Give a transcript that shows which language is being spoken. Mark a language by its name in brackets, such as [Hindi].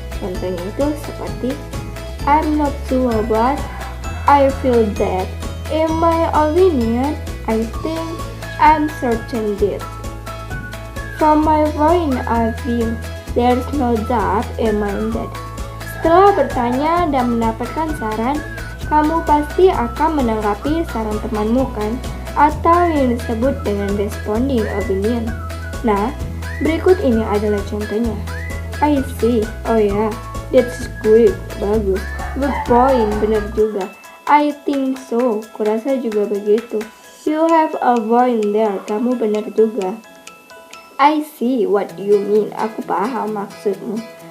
[Indonesian] Contohnya itu seperti, [English] I'm not sure but I feel that. In my opinion, I think I'm certain that. From my point of view, there's no doubt in my mind. [Indonesian] Setelah bertanya dan mendapatkan saran, kamu pasti akan menanggapi saran temanmu kan? Atau yang disebut dengan responding opinion. Nah, berikut ini adalah contohnya. [English] I see, oh ya, that's great, bagus. Good point, [Indonesian] benar juga. [English] I think so, [Indonesian] kurasa juga begitu. [English] You have a point there, [Indonesian] kamu benar juga. [English] I see what you mean, [Indonesian] aku paham maksudmu.